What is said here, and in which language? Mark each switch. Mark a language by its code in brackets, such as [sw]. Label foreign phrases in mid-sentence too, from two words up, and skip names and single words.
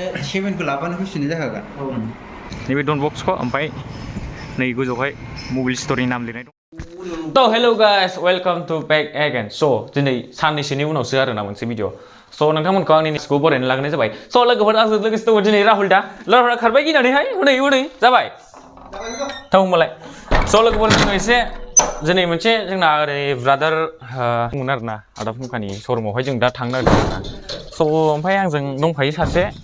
[brx] 7 को लाबानो फैफिननाय जाखागोन नैबे डन बक्सखौ ओमफ्राय नै गोजौहाय [en] mobile store [brx] नाम लिरनाय दं तो [en] hello guys welcome to back again [brx] स' दिनै साननैसोनि उनावसो आरोना मोनसे भिडिअ स' नोंथांमोनखौ आंनि निउसखौ बरायनो लाग्रोनाय जाबाय स' लोगोफोर आंजों लोगोसे दङ दिनै राहुल दा राहुला खारबाय गिनानैहाय हनै जाबाय थाव होमबालाय स' लोगोफोर जोङो एसे दिनै मोनसे जोंना ओरै ब्रादार दंमोन आरोना आदा फुंखानि शरुमावहाय जों दा थांनो नागिरदों आरोना स' ओमफ्राय आंजों दंफायो सासे